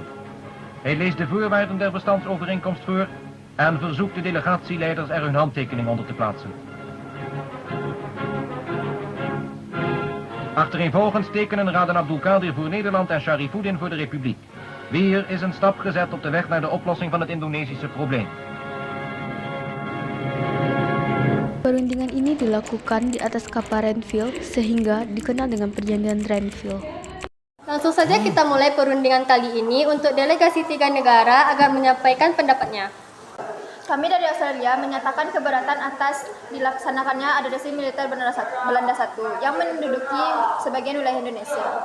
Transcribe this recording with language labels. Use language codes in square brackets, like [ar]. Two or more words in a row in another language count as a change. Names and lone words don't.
[nl] Hij leest de voorwaarden der bestandsovereenkomst voor en verzoekt de delegatieleiders er hun handtekening onder te plaatsen. Achtereenvolgens tekenen Raden Abdul Qadir voor Nederland en Syarifuddin voor de Republiek. Weer is een stap gezet op de weg naar de oplossing van het Indonesische probleem. [id] Perundingan ini dilakukan di atas kapal Renville sehingga dikenal dengan perjanjian Renville. Langsung saja kita mulai perundingan kali ini untuk delegasi 3 negara agar menyampaikan pendapatnya. Kami dari Australia menyatakan keberatan atas dilaksanakannya adresi militer Belanda 1 yang menduduki sebagian wilayah Indonesia.